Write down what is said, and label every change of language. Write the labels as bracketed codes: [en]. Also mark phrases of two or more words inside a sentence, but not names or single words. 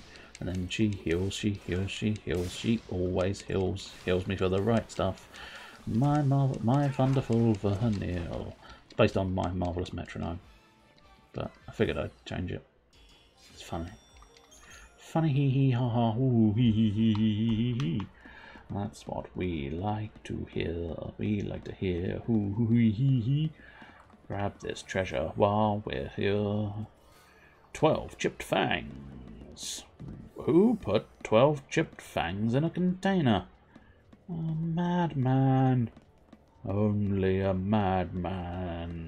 [en] And then she heals, she heals, she heals. She always heals me for the right stuff. My wonderful Vanille. It's based on my marvellous metronome. But I figured I'd change it. It's funny. Funny hee hee ha ha hoo hee hee hee hee hee. That's what we like to hear. We like to hear hoo hoo hee hee hee. Grab this treasure while we're here. 12 chipped fangs. Who put 12 chipped fangs in a container? A madman. Only a madman.